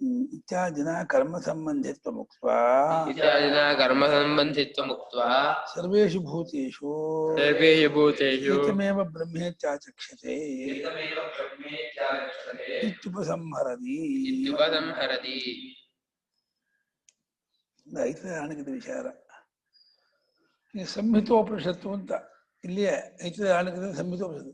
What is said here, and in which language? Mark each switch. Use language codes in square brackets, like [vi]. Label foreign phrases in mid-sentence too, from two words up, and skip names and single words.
[sa] ಇತ್ಯಾದಿನ ಕರ್ಮ ಸಂಬಂಧಿತ್ವ ಮುಕ್ತ್ವಾ ಇತ್ಯಾದಿನ ಕರ್ಮ ಸಂಬಂಧಿತ್ವ ಮುಕ್ತ್ವಾ ಸರ್ವೇಷು ಭೂತೇಷು ಸರ್ವೇಷು ಭೂತೇಷು ಏಕಮೇವ ಬ್ರಹ್ಮೇತ್ಯಾಚಕ್ಷತೆ ಇತ್ಯುಪಸಂಹರತಿ. ಇತ್ಯುಪಸಂಹರತಿ. [kn] ಐತರಾಣಿಕದ ವಿಚಾರ. ಈ ಸಂಹಿತೋಪನಿಷತ್ತು ಅಂತ ಇಲ್ಲಿಯೇ ಐತರಾಣಿಕದ ಸಂಹಿತೋಪನಿಷತ್ತು.